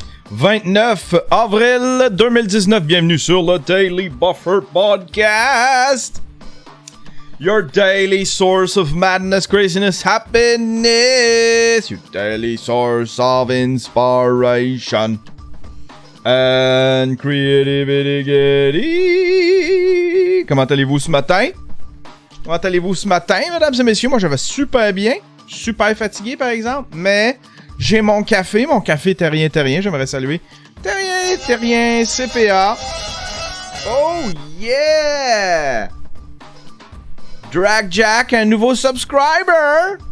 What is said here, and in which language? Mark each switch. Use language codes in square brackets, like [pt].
[fr] 29 avril 2019, bienvenue sur le Daily Buffer Podcast. [en] Your daily source of madness, craziness, happiness. Your daily source of inspiration and creativity. [fr] Comment allez-vous ce matin? Comment allez-vous ce matin, mesdames et messieurs? Moi, je vais super bien. Super fatigué, par exemple. Mais j'ai mon café Terrien. J'aimerais saluer Terrien CPA. [en] Oh yeah! [fr] Drag Jack, un nouveau subscriber.